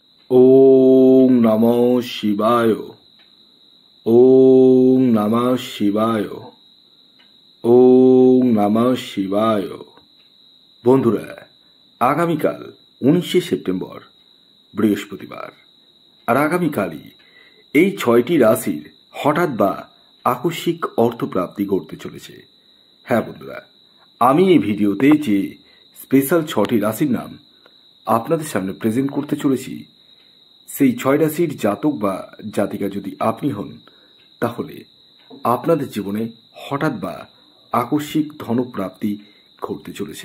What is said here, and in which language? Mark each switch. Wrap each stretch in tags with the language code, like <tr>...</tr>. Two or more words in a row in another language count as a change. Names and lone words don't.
<sa>ওম নমঃ শিবায়। ওম নমঃ শিবায়। ওম নমঃ শিবায়।</sa> <bn>বন্ধুরা, আগামীকাল 19শে সেপ্টেম্বর বৃহস্পতিবার, আর আগামীকালই এই 6টি রাশির হঠাৎ বা আকস্মিক অর্থপ্রাপ্তি ঘটতে চলেছে। হ্যাঁ বন্ধুরা, আমি এই ভিডিওতে যে স্পেশাল 6টি রাশির নাম আপনাদের সামনে প্রেজেন্ট করতে চলেছি, সেই 6 রাশির জাতক বা জাতিকা যদি আপনি হন, তাহলে আপনাদের জীবনে হঠাৎ বা আকস্মিক ধনপ্রাপ্তি ঘটতে চলেছে।</bn>